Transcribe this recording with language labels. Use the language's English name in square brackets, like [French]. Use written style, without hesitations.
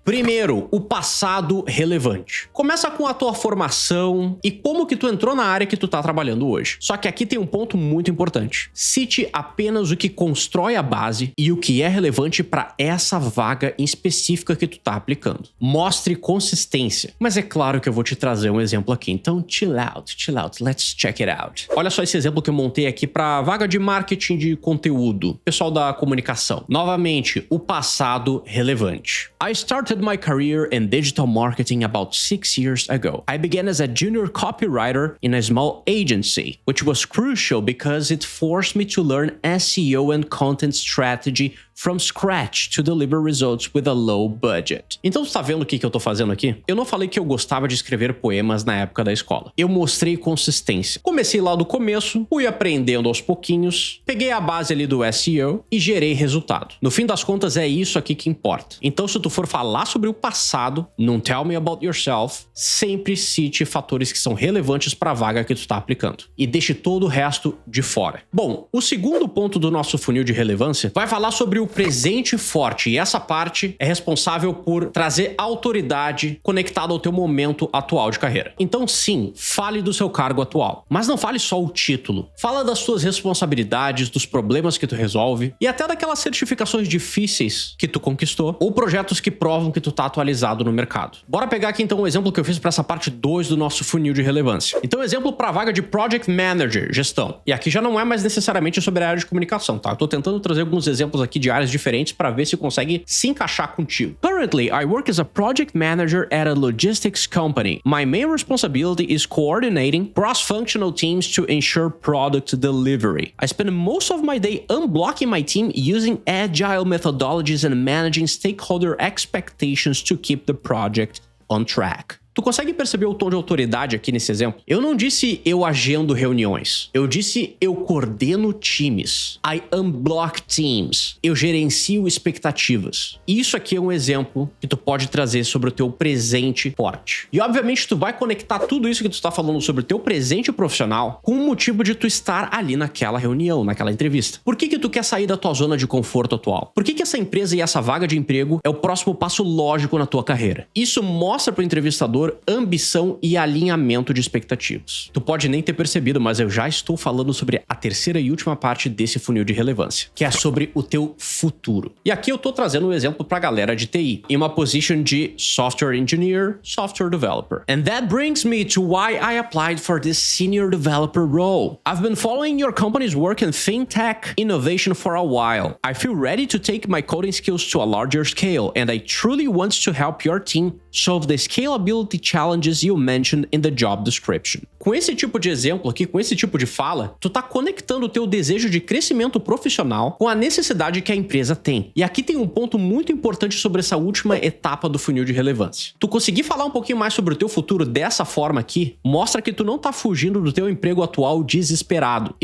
[Portuguese] Primeiro, o passado relevante. Começa com a tua formação e como que tu entrou na área que tu tá trabalhando hoje. Só que aqui tem um ponto muito importante. Cite apenas o que constrói a base e o que é relevante para essa vaga em específica que tu tá aplicando. Mostre consistência. Mas é claro que eu vou te trazer um exemplo aqui. Então, [English] chill out, let's check it out. [Portuguese] Olha só esse exemplo que eu montei aqui para vaga de marketing de conteúdo, pessoal da comunicação. Novamente, o passado relevante. [English] I started my career in digital marketing about 6 years ago. I began as a junior copywriter in a small agency, which was crucial because it forced me to learn SEO and content strategy from scratch to deliver results with a low budget. [Portuguese] Então, você tá vendo o que eu tô fazendo aqui? Eu não falei que eu gostava de escrever poemas na época da escola. Eu mostrei consistência. Comecei lá do começo, fui aprendendo aos pouquinhos, peguei a base ali do SEO e gerei resultado. No fim das contas, é isso aqui que importa. Então, se tu for falar sobre o passado, não [English] tell me about yourself, [Portuguese] sempre cite fatores que são relevantes para a vaga que tu tá aplicando. E deixe todo o resto de fora. Bom, o segundo ponto do nosso funil de relevância vai falar sobre o presente forte, e essa parte é responsável por trazer autoridade conectada ao teu momento atual de carreira. Então sim, fale do seu cargo atual, mas não fale só o título. Fala das tuas responsabilidades, dos problemas que tu resolve e até daquelas certificações difíceis que tu conquistou ou projetos que provam que tu tá atualizado no mercado. Bora pegar aqui então o exemplo que eu fiz para essa parte 2 do nosso funil de relevância. Então, exemplo para a vaga de Project Manager, gestão. E aqui já não é mais necessariamente sobre a área de comunicação, tá? Eu tô tentando trazer alguns exemplos aqui de áreas diferentes para ver se consegue se encaixar contigo. [English] Currently, I work as a project manager at a logistics company. My main responsibility is coordinating cross-functional teams to ensure product delivery. I spend most of my day unblocking my team using agile methodologies and managing stakeholder expectations to keep the project on track. [Portuguese] Tu consegue perceber o tom de autoridade aqui nesse exemplo? Eu não disse eu agendo reuniões. Eu disse eu coordeno times. [English] I unblock teams. [Portuguese] Eu gerencio expectativas. Isso aqui é um exemplo que tu pode trazer sobre o teu presente forte. E obviamente tu vai conectar tudo isso que tu está falando sobre o teu presente profissional com o motivo de tu estar ali naquela reunião, naquela entrevista. Por que tu quer sair da tua zona de conforto atual? Por que essa empresa e essa vaga de emprego é o próximo passo lógico na tua carreira? Isso mostra para o entrevistador ambição e alinhamento de expectativas. Tu pode nem ter percebido, mas eu já estou falando sobre a terceira e última parte desse funil de relevância, que é sobre o teu futuro. E aqui eu tô trazendo um exemplo pra galera de TI, em uma position de Software Engineer, Software Developer. [English] And that brings me to why I applied for this Senior Developer role. I've been following your company's work in fintech innovation for a while. I feel ready to take my coding skills to a larger scale, and I truly want to help your team solve the scalability challenges you mentioned in the job description. [Portuguese] Com esse tipo de exemplo aqui, com esse tipo de fala, tu tá conectando o teu desejo de crescimento profissional com a necessidade que a empresa tem. E aqui tem um ponto muito importante sobre essa última etapa do funil de relevância. Tu conseguir falar um pouquinho mais sobre o teu futuro dessa forma aqui, mostra que tu não tá fugindo do teu emprego atual desesperado.